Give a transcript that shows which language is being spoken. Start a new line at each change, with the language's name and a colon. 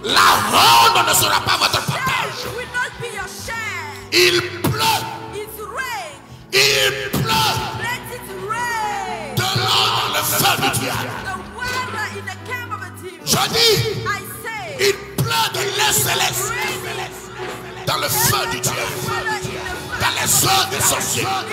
French: La honte ne sera pas votre partage.
English: Shame will not be your share.
French: Il pleut.
English: It's rain.
French: Il pleut.
English: Let it rain.
French: De l'eau dans le feu du diable.
English: The water in the camp of a demon.
French: Je dis,
English: I say.
French: il pleut de l'air céleste dans le feu du diable. Dans les eaux des sorciers.